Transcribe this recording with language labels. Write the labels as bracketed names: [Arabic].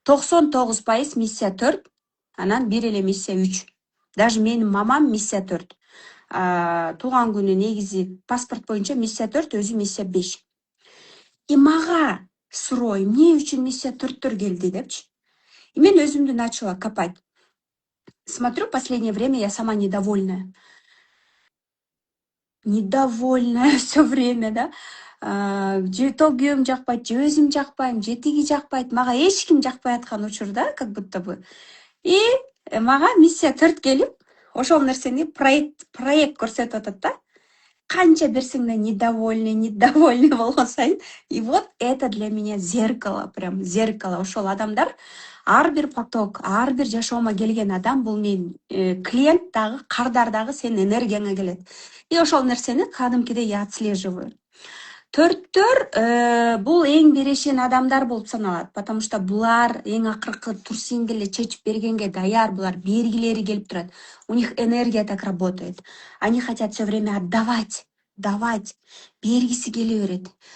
[Kyrgyz] 99% миссия 4, анан бир эле миссия 3. Даже менин мамам миссия 4. Туулган күнү негизи паспорт боюнча миссия 4, өзү миссия 5. И мага суроо, эмне үчүн миссия 4-төр келди депчи. И мен өзүмдү [Russian] начала копать. Смотрю, последнее время я сама недовольная. Недовольная все время, да. [Kyrgyz] Же то күйөөм жакпайт, же өзүм жакпайм, же тиги жакпайт. Мага эч ким жакпай аткан учур да, [Russian] как будто бы. [Kyrgyz] И мага миссия 4 келип, ошол нерсени проект көрсөтүп атат да. Канча берсеңде недовольный болгон сайын. [Russian] И вот это для меня зеркало, прям зеркало. [Kyrgyz] Ошол адамдар ар бир поток, ар бир жашоомо келген адам бул мен клиент дагы, кардар дагы сенин энергияңа келет. И ошол нерсени кадимкидей [Russian] я отслеживаю. [Kyrgyz] Төрттөр бул эң берешен адамдар болуп саналат, [Russian] потому что [Kyrgyz] булар эң акыркы турсиңди эле чечип бергенге даяр, булар бергилери келип турат. [Russian] У них энергия так работает. Они хотят все время отдавать, [Kyrgyz] бергиси келе берет.